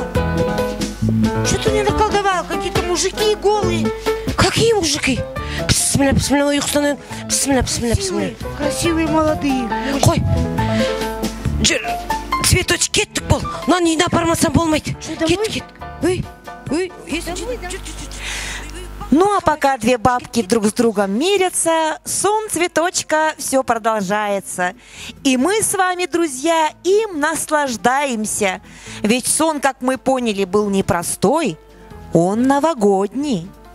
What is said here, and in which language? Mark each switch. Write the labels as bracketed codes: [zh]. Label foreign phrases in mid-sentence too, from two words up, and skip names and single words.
[ru] Что ты мне наколдовал? Какие-то мужики голые. Какие мужики? [kk] Бісміллә, ұйықтан. Бісміллә. Красивые, молодые. Қой. Цветочек, кеттік бол. Нан үйіне апармасам болмайды. Кет. Ой, [ru] Домой. Ну а пока две бабки друг с другом мирятся, сон цветочка все продолжается. И мы с вами, друзья, им наслаждаемся. Ведь сон, как мы поняли, был непростой, он новогодний.